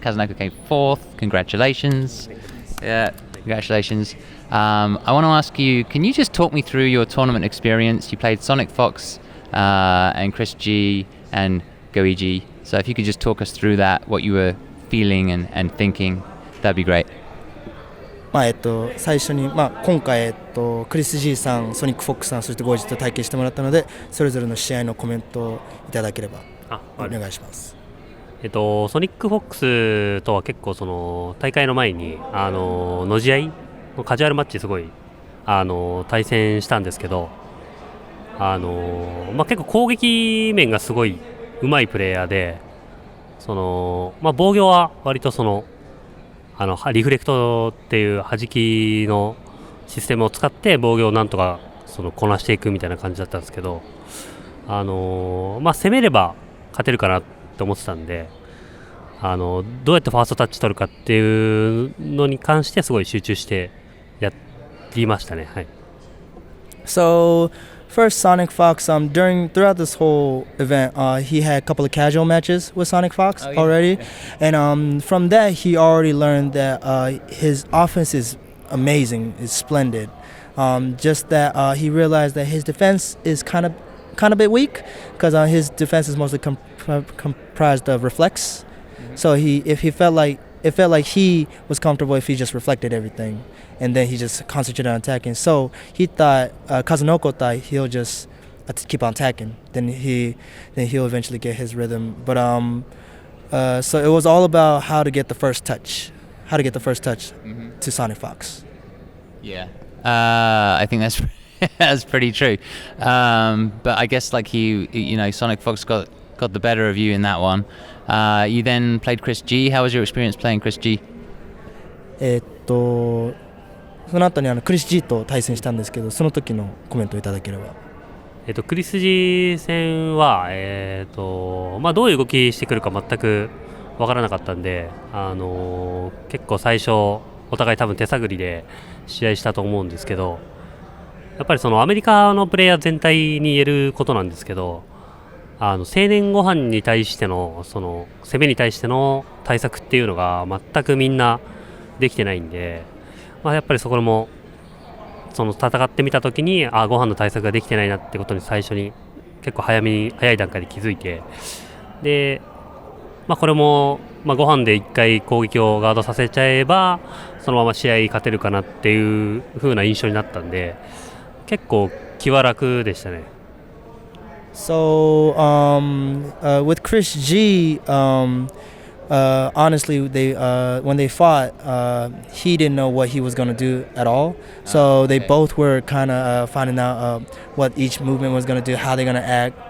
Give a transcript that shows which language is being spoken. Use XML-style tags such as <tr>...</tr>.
<en>Kazunoko came 4th. Congratulations. Yeah, congratulations. I want to ask you, can you just talk me through your tournament experience? You played Sonic Fox and Chris G and Goiji. So if you could just talk us through that, what you were feeling and thinking, that'd be great.</en> <ja>最初に、今回、クリス G さん、ソニック・フォックさん、そしてゴージと体験してもらったので、それぞれの試合のコメントをいただければお願いします。ソニック・フォックスとは結構その大会の前にの試合のカジュアルマッチすごい対戦したんですけど、結構攻撃面がすごい上手いプレイヤーで、防御は割とリフレクトっていう弾きのシステムを使って防御をなんとかこなしていくみたいな感じだったんですけど、攻めれば勝てるかなって思ってたんで、どうやってファーストタッチ取るかっていうのに関してすごい集中してやりましたね。はい。</ja> <en>So first, Sonic Fox. Throughout this whole event, he had a couple of casual matches with Sonic Fox already, and from that he already learned that his offense is amazing, is splendid. Just that he realized that his defense is kind of a bit weak because his defense is mostly comprised of reflex. So it felt like he was comfortable if he just reflected everything, and then he just concentrated on attacking. So he thought Kazunoko thought he'll just keep on attacking. Then he'll eventually get his rhythm. But so it was all about how to get the first touch, to Sonic Fox. Yeah, I think that's that's pretty true. But I guess Sonic Fox got the better of you in that one. You then played Chris G. How was your experience playing Chris G?</en> <ja>その後にクリス G と対戦したんですけど、その時のコメントをいただければ。クリス G 戦は、どういう動きしてくるか全く分からなかったんで、結構最初お互い多分手探りで試合したと思うんですけど、やっぱりアメリカのプレイヤー全体に言えることなんですけど、青年ご飯に対しての攻めに対しての対策っていうのが全くみんなできてないんで、やっぱりそこも戦ってみたときにご飯の対策ができてないなってことに最初に結構早い段階で気づいて、で、これも、ご飯で1回攻撃をガードさせちゃえばそのまま試合勝てるかなっていう風な印象になったんで、結構気は楽でしたね。</ja> <en>So with Chris G, honestly, when they fought, he didn't know what he was going to do at all. So they both were kind of finding out what each movement was going to do, how they're going to act.</en>